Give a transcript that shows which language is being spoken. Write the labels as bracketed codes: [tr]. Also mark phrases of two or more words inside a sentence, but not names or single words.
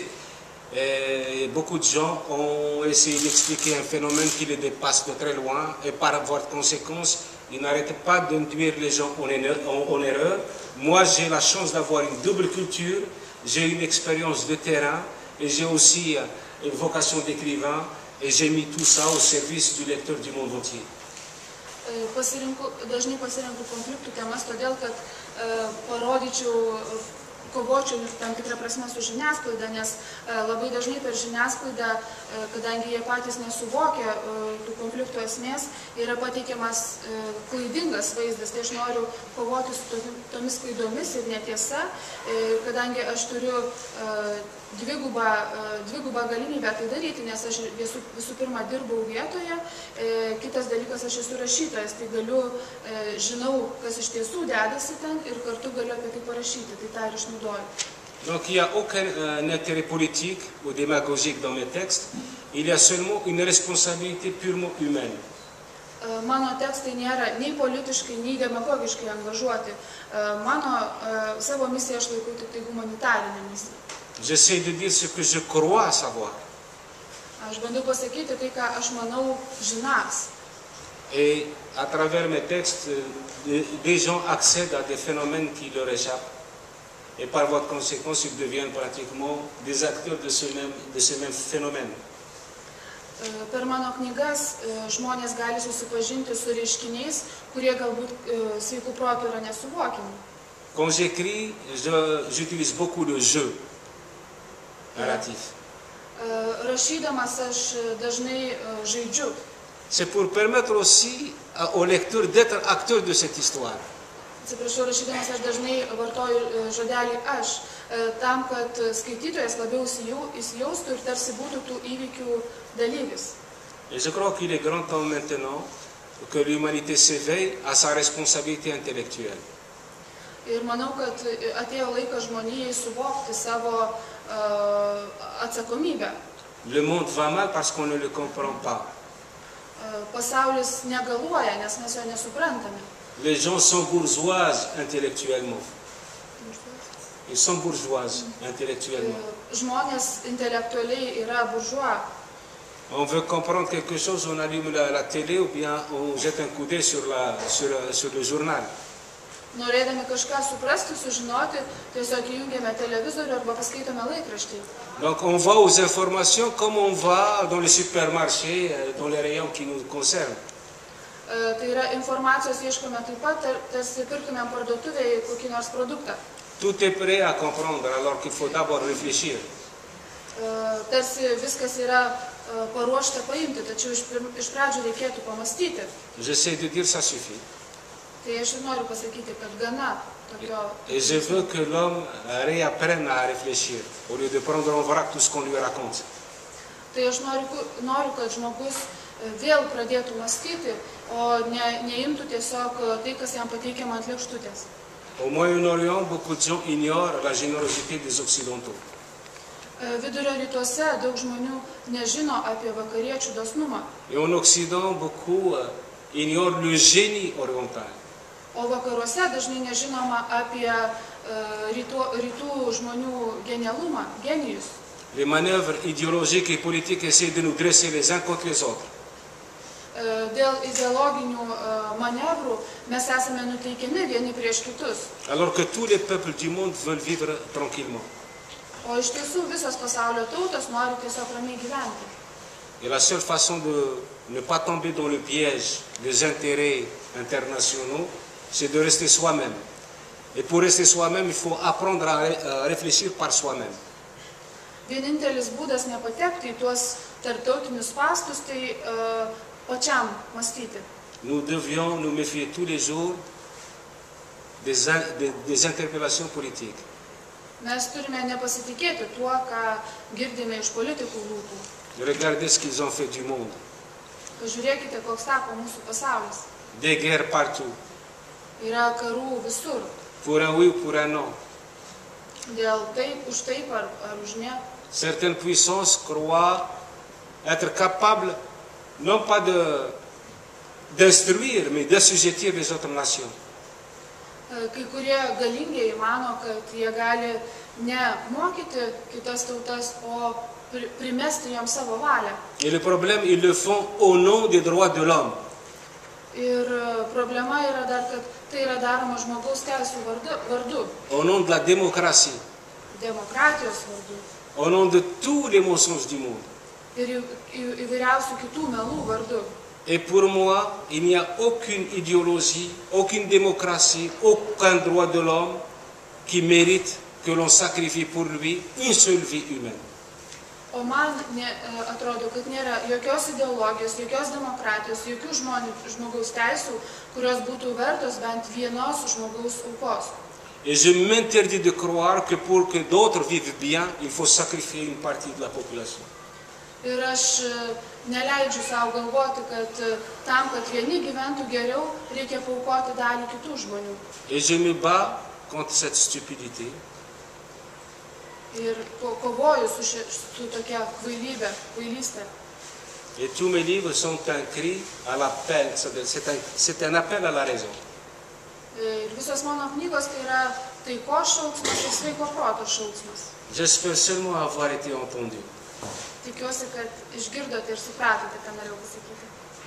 [fr] Et beaucoup de gens ont essayé d'expliquer un phénomène qui les dépasse de très loin et par voie de conséquence, ils n'arrêtent pas d'induire les gens en erreur. Moi, j'ai la chance d'avoir une double culture, j'ai une expérience de terrain et j'ai aussi une vocation d'écrivain et j'ai mis tout ça au service du lecteur du monde entier. [lt] Dažnai pasirenku konfliktų temas, todėl kad parodyčiau, kovočiau tam tikrą prasme su žiniasklaida, nes labai dažnai per žiniasklaidą, kadangi jie patys nesuvokia tų konfliktų esmės, yra pateikiamas klaidingas vaizdas. Tai aš noriu kovoti su tomis klaidomis ir netiesa, kadangi aš turiu dvigubą galimybę tai daryti, nes aš visų pirma dirbau vietoje, kitas dalykas aš esu rašytojas, tai žinau, kas iš tiesų dedasi ten ir kartu galiu apie tai parašyti, tai tą ir išnaudoju. [fr] Donc il n'y a aucun intérêt politique ou démagogique dans mes textes, il y a seulement une responsabilité purement humaine. [lt] Mano tekstai nėra nei politiškai, nei demagogiškai angažuoti. Savo misiją aš laikau tik tai humanitarinę misiją. [fr] J'essaie de dire ce que je crois savoir. [lt] Aš bandau pasakyti tai, ką aš manau žinąs. [fr] Et à travers mes textes, des gens accèdent à des phénomènes qui leur échappent. Et par voie de conséquence, ils deviennent pratiquement des acteurs de ce même phénomène. [lt] Per mano knygas žmonės gali susipažinti su reiškiniais, kurie galbūt sveikų protų yra nesuvokiami. [fr] Quand j'écris, j'utilise beaucoup le jeu narratif. [lt] Rašydamas aš dažnai žaidžiu. [fr] C'est pour permettre aussi au lecteur d'être acteur de cette histoire. [lt] Atsiprašau, rašydamas aš dažnai vartoju žodelį aš, tam, kad skaitytojas labiau įsijaustų ir tarsi būtų tų įvykių dalyvis. [fr] Et je crois qu'il est grand temps maintenant que l'humanité s'éveille à sa responsabilité intellectuelle. [lt] Ir manau, kad atėjo laikas žmonijai suvokti savo atsakomybę. [fr] Le monde va mal parce qu'on ne le comprend pas. [lt] Pasaulis negaluoja, nes mes jo nesuprantame. [fr] Les gens sont bourgeoises intellectuellement. Ils sont bourgeoises intellectuellement. [lt] Žmonės intelektualiai yra buržua. [fr] On veut comprendre quelque chose, on allume la télé ou bien on jette un coup d'œil sur le journal. [lt] Norėdami kažką suprasti, sužinoti, tiesiog įjungiame televizorių arba paskaitome laikraštį. [fr] Donc on va aux informations comme on va dans les supermarchés, dans les rayons qui nous concernent. [lt] Tai yra informacijos ieškome taip pat, tarsi pirktumėm parduotuvėje kokį nors produktą. [fr] Tout est prêt à comprendre alors qu'il faut d'abord réfléchir. [lt] Tarsi viskas yra paruošta paimti, tačiau iš pradžių reikėtų pamastyti. [fr] J'essaie de dire ça suffit. [lt] Tai aš ir noriu pasakyti, kad gana tokio... [fr] Et je veux que l'homme réapprenne à réfléchir au lieu de prendre en vrac tout ce qu'on lui raconte. [lt] Tai aš noriu, kad žmogus vėl pradėtų mąstyti, o neimtų tiesiog tai, kas jam pateikiama ant lėkštutės. [fr] Au Moyen-Orient, beaucoup de gens ignorent la générosité des Occidentaux. [lt] Vidurio rytuose daug žmonių nežino apie vakariečių dosnumą. [fr] Et en Occident, beaucoup ignorent le génie oriental. [lt] O vakaruose dažnai nežinoma apie rytų žmonių genialumą, genijus. [fr] Les manœuvres idéologiques et politiques essaient de nous dresser les uns contre les autres. [lt] Dėl ideologinių manevrų mes esame nuteikiami vieni prieš kitus. [fr] Alors que tous les peuples du monde veulent vivre tranquillement. [lt] O iš tiesų visos pasaulio tautos nori tiesiog ramiai gyventi. [fr] Et la seule façon de ne pas tomber dans le piège des intérêts internationaux, c'est de rester soi-même. Et pour rester soi-même, il faut apprendre à réfléchir par soi-même. [lt] Vienintelis būdas nepatekti į tuos tarptautinius spąstus, tai pačiam mąstyti. [fr] Nous devions nous méfier tous les jours des interpellations politiques. [lt] Mes turime nepasitikėti tuo, ką girdime iš politikų lūpų. [fr] Regardez ce qu'ils ont fait du monde. [lt] Pažiūrėkite, koks tapo mūsų pasaulis. [fr] Des guerres partout. [lt] Yra karų visur. [fr] Pour un oui ou pour un non. [lt] Dėl taip, už taip ar už ne. [fr] Certaines puissances croient être capables non pas d'instruire, mais d'assujettir les autres nations. [lt] kai kurie galingieji mano, kad jie gali ne mokyti kitas tautas, o primesti joms savo valią. [fr] Et le problème, ils le font au nom des droits de l'homme. [lt] Ir problema yra dar, kad tai yra daroma žmogaus teisų vardu, [fr] Au nom de la démocratie. [lt] demokratijos vardu [fr] Au nom de tous les mensonges du monde. [lt] ir įvairiausių kitų melų vardu. [fr] Et pour moi, il n'y a aucune idéologie, aucune démocratie, aucun droit de l'homme qui mérite que l'on sacrifie pour lui une seule vie humaine. [lt] O man atrodo, kad nėra jokios ideologijos, jokios demokratijos, jokių žmogaus teisų, kurios būtų vertos bent vienos žmogaus aukos. [fr] Et je m'interdis de croire que pour que d'autres vivent bien, il faut sacrifier une partie de la population. [lt] Ir aš neleidžiu savo galvoti, kad tam, kad vieni gyventų geriau, reikia paaukoti dalį kitų žmonių. [fr] Et je me bats contre cette stupidité. [lt] Ir kovoju su tokia kvailystė. [fr] Et tous mes livres sont un cri à l'appel, c'est un appel à la raison. [lt] Ir visos mano knygos tai yra taikos šauksmas ir sveiko proto šauksmas. [fr] J'espère seulement avoir été entendu. [lt] Tikiuosi, kad išgirdote ir supratote, ką norėjau pasakyti.